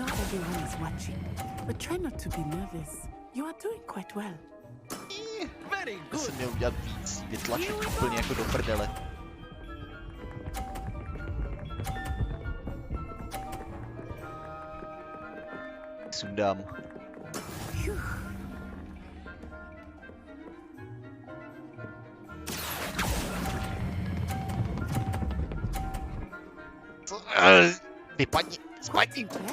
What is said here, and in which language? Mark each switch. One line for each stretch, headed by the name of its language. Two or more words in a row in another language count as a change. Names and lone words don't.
English: everyone is watching. But try not to be nervous. You are doing quite well. Very
Czech: Já
English: good.
Czech: jsem měl udělat víc, vytlačit úplně jako do prdele. Sundám. Vypadni, spadni.